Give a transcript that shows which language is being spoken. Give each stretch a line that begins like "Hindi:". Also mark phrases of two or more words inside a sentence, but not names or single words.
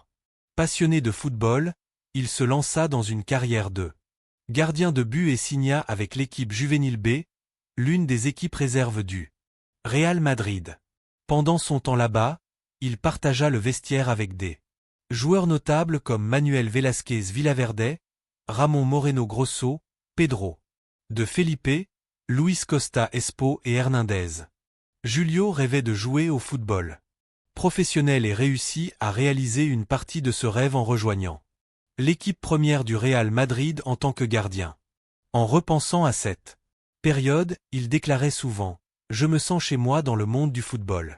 French: Passionné de football, il se lança dans une carrière de gardien de but et signa avec l'équipe juvénile B, l'une des équipes réserves du Real Madrid. Pendant son temps là-bas, il partagea le vestiaire avec des joueurs notables comme Manuel Velázquez Villaverde, Ramón Moreno Grosso, Pedro de Felipe, Luis Costa Espó et Hernández. Julio rêvait de jouer au football professionnel et réussit à réaliser une partie de ce rêve en rejoignant l'équipe première du Real Madrid en tant que gardien. En repensant à cette période, il déclarait souvent « Je me sens chez moi dans le monde du football.